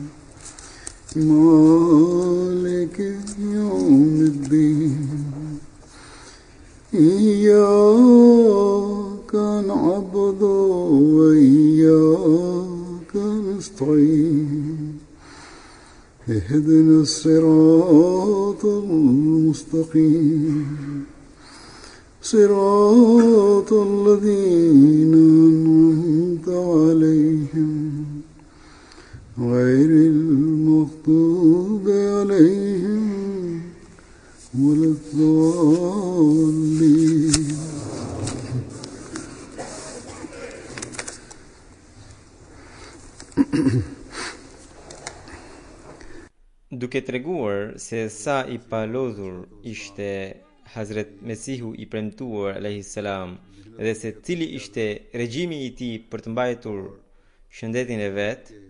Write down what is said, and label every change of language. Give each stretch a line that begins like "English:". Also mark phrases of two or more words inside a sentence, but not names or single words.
Arabic: مالك يوم الدين إياك نعبد وإياك نستعين اهدنا الصراط المستقيم صراط الذين أنعمت عليهم غير المغضوب عليهم ولا الضالين.
Albanian: Duke treguar se sa I palodhur ishte Hazret Mesihu I premtuar
Arabic: عليه السلام
Albanian: dhe se cili ishte regjimi I tij për të mbajtur shëndetin e vet,